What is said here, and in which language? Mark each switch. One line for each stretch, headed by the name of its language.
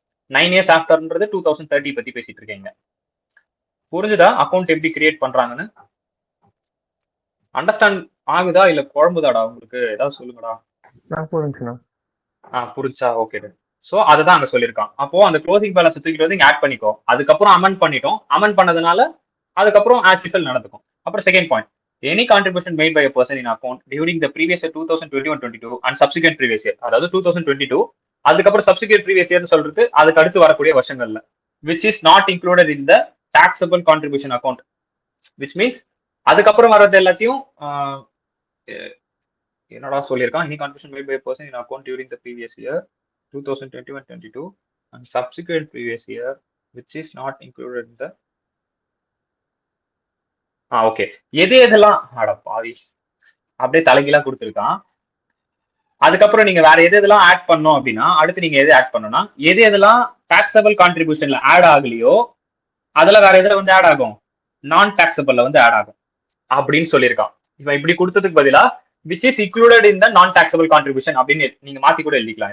Tamil: 9 years ஆஃப்டர்ன்றது 2030 பத்தி பேசிட்டு இருக்கீங்க. புரிஞ்சுதா அக்கௌண்ட் எப்படி கிரியேட் பண்றாங்கன்னு? அண்டர்ஸ்டாண்ட் ஆகுதா இல்ல குழம்புதாடா உங்களுக்கு? ஏதாவது சொல்லுங்கடா. புரிஞ்சா? ஓகே. சோ அதுதான் அங்க சொல்லியிருக்கான். அப்போ அந்த க்ளோசிங் பேலன்ஸ் தூக்கிட்டு வந்து இங்க ஆட் பண்ணிக்கோ. அதுக்கப்புறம் அமெண்ட் பண்ணிட்டோம். அமெண்ட் பண்ணதுனால அதுக்கப்புறம் ஆஸ் யூசுவல் நடந்துக்கும்.
English: அப்புறம் second point, any contribution made by a person in account during the previous year 2021-22 and subsequent previous year,
Tamil: அதாவது 2022 அதுக்கப்புறம் சப்சிக்வெண்ட் ப்ரீவியஸ் இயர்னு சொல்றது அதுக்கு அடுத்து வரக்கூடிய வருஷங்கள்ல,
English: which is not included in the taxable contribution account, which means
Tamil: அதுக்கப்புறம் வர்றது எல்லாத்தையும் என்னடா சொல்லியிருக்கான்,
English: any contribution made by a person in account during the previous year 2021-22 and subsequent previous year which is not included in the
Tamil: okay, எது எதெல்லாம் பாவி அப்படியே தலைகீழா கொடுத்துருக்கான். அதுக்கப்புறம் நீங்க வேற எது எதெல்லாம் ஆட் பண்ணோம் அப்படின்னா, அடுத்து நீங்க எது ஆட் பண்ணணும்னா, எது எதெல்லாம் டாக்ஸபிள் கான்ட்ரிபியூஷன்ல ஆட் ஆகலையோ அதெல்லாம் வேற எதுல வந்து ஆட் ஆகும், நான் டாக்ஸபிள்ல வந்து ஆட் ஆகும் அப்படின்னு சொல்லியிருக்கான். இவன் இப்படி கொடுத்ததுக்கு பதிலா
English: which is included in the non taxable contribution
Tamil: அப்படின்னு நீங்க மாத்தி கூட எழுதிக்கலாம்.